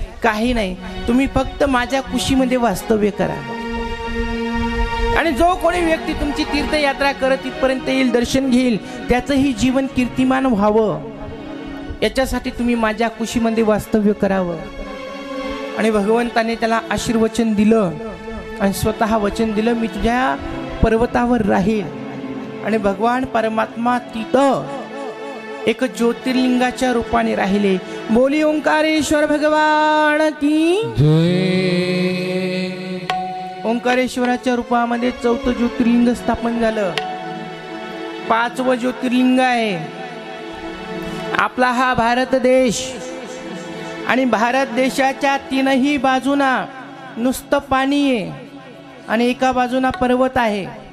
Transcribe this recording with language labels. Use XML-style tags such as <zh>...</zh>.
<mr>काही नाही, तुम्ही फक्त माझ्या कुशीमध्ये वास्तव्य करा आणि जो कोणी व्यक्ती तुमची तीर्थयात्रा करत इथपर्यंत येईल, दर्शन घेईल, त्याचंही जीवन कीर्तिमान व्हावं याच्यासाठी तुम्ही माझ्या कुशीमध्ये वास्तव्य करावं। आणि भगवंताने त्याला आशीर्वचन दिलं आणि स्वतः वचन दिलं, मी तुझ्या पर्वतावर राहील। आणि भगवान परमात्मा तिथं एक ज्योतिर्लिंगाच्या रूपाने राहिले।</mr> <hi>बोली ओंकारेश्वर भगवान की जय।</hi> <mr>ओंकारेश्वराच्या रूपामध्ये 4थं ज्योतिर्लिंग स्थापन झालं। 5वं ज्योतिर्लिंग आहे आपला हा भारत देश आणि भारत देशाच्या 3ही बाजूना नुसतं पाणी आहे आणि एका बाजूना पर्वत आहे।</mr>